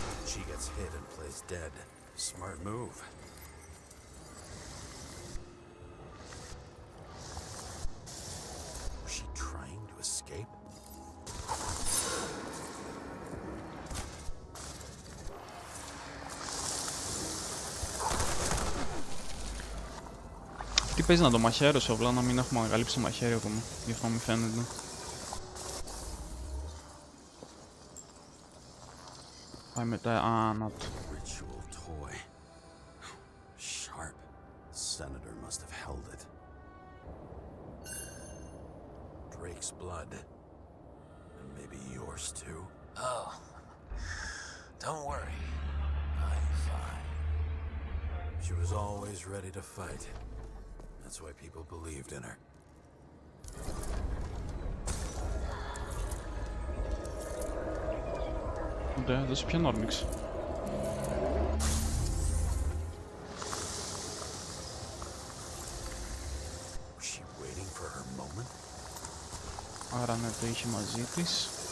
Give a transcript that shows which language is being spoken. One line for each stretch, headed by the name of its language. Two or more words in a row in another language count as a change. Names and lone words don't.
English: She gets hit and plays dead. Smart move. Was she trying to escape?
Greek: Τι παίζει να το μαχαίρωσε, απλά να μην έχουμε ανακαλύψει το μαχαίρι ακόμα. Γι' αυτό μου φαίνεται. Πάει μετά, να το.
English: Ritual toy. Sharp. Senator must have held it. Drake's blood. And maybe yours too. Oh. Don't worry. I'm fine. She was always ready to fight. That's why people believed in her.
Greek: Ναι, δώσε ποιον όρμηξε. Άρα ναι, το είχε μαζί της.